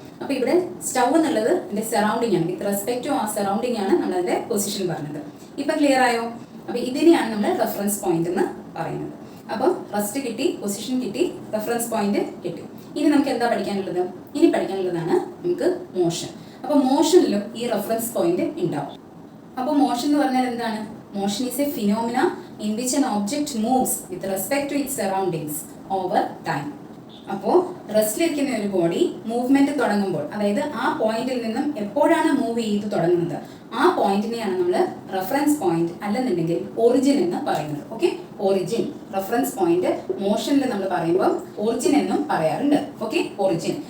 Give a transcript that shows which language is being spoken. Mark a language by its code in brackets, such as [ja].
[ml] അപ്പോൾ ഇവിടെ സ്റ്റൗ എന്നുള്ളത് എൻ്റെ സറൗണ്ടിങ് ആണ്. [en] with respect to ആ surrounding [ml] ആണ് നമ്മളതിൻ്റെ പൊസിഷൻ പറഞ്ഞത്. ഇപ്പം ക്ലിയർ ആയോ? അപ്പോൾ ഇതിനെയാണ് നമ്മൾ റെഫറൻസ് പോയിന്റ് എന്ന് പറയുന്നത്. അപ്പോൾ റെസ്റ്റ് കിട്ടി, പൊസിഷൻ കിട്ടി, റെഫറൻസ് പോയിന്റ് കിട്ടി. ഇനി നമുക്ക് എന്താ പഠിക്കാനുള്ളത്? ഇനി പഠിക്കാനുള്ളതാണ് നമുക്ക് മോഷൻ. അപ്പോൾ മോഷനിലും ഈ റെഫറൻസ് പോയിന്റ് ഉണ്ടാവും. അപ്പോൾ മോഷൻ എന്ന് പറഞ്ഞാൽ എന്താണ്? [en] Motion is a phenomena in which an object moves with respect to its surroundings over time. [ml] അപ്പോൾ റെസ്റ്റിലിരിക്കുന്ന ഒരു ബോഡി മൂവ്മെന്റ് തുടങ്ങുമ്പോൾ, അതായത് ആ പോയിന്റിൽ നിന്നും എപ്പോഴാണ് മൂവ് ചെയ്ത് തുടങ്ങുന്നത് ആ പോയിന്റിനെയാണ് നമ്മൾ റെഫറൻസ് പോയിന്റ് അല്ലെന്നുണ്ടെങ്കിൽ ഒറിജിൻ എന്ന് പറയുന്നത്. Okay, origin. റെഫറൻസ് പോയിന്റ് മോഷനിൽ നമ്മൾ പറയുമ്പോൾ ഒറിജിൻ എന്നും പറയാറുണ്ട്. Okay, origin.